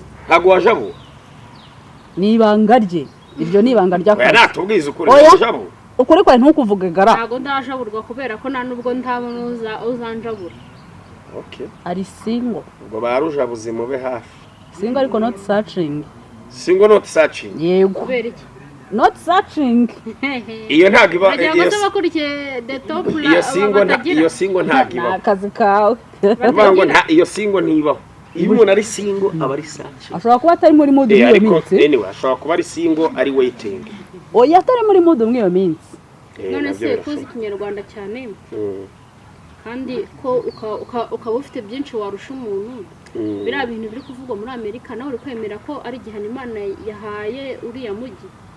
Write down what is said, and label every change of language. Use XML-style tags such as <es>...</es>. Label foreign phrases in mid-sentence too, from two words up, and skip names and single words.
<rw>ntabwo wajabu Ni ibanga rye. Iryo ni ibanga oya ry'akazi. natubwize ukuri Oya. wajabu Ukuri kwawe ntukuvuge gara. ntabwo ndajaburwa kubera ko nta nubwo ntabona uzanjabura okay Ari single. ubwo barujabuze mube hafi Single ariko</rw> <en>not searching. single not searching</en> <rw>yego kubera iki</rw> <en>not searching</en> <rw>iyo ntago iba bagira ngo bakurikiye</rw> <en>the top</en> <rw>iyo single ntago iba akazi kawe bavuga ngo iyo single ntibaho iyo umuntu ari single aba ari searching ashobora kuba atari muri mood mw'iyo minsi anyway ashobora kuba ari single ari waiting oya atari muri mood mw'iyo minsi none se kuzi ikinyarwanda cyane kandi ko ukaba ufite byinshi warusha umuntu biriya bintu biri kuvugwa muri Amerika nawe uri kwemera ko ari igihano Imana yahaye uriya mujyi</rw>